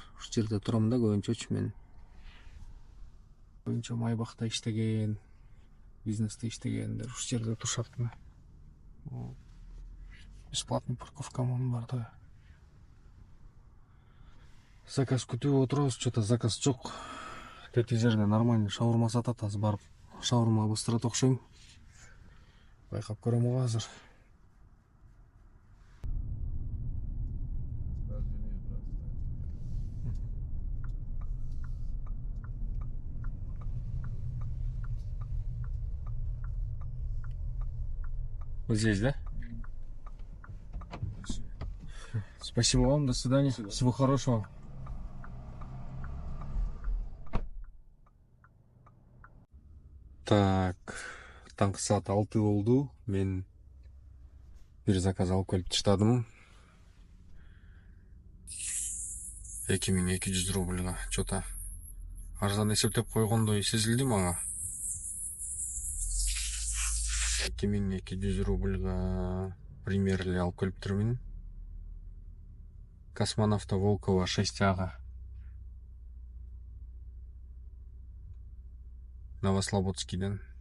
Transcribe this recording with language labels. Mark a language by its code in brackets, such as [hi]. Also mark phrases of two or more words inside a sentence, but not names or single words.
[ky] Ушул жерде турам да көбүнчөчү мен. Көбүнчө Майбахта иштеген, бизнесте иштегендер ушул жерде турушат. [ru] Бесплатный парковка [ky] бар да. Заказ күтүп отурабыз, [ru] что-то заказ [ky] жок. Тети жерде нормальный шаурма сатат, азыр барып шаурма быстырат окшойм. Байкап көрөм го азыр. [ru] Здесь, да? Спасибо вам, до свидания. Всего хорошего. Так, [ky] таңкы саат 6 болду. Мен бир заказ алып келип таштадым. 2200 рубльга. Что-то арзан эсептеп койгондой сезилди мага. 2200 рубльга примерли алып келиптирмин. Космонавта Волкова 6А. Новослободскийден.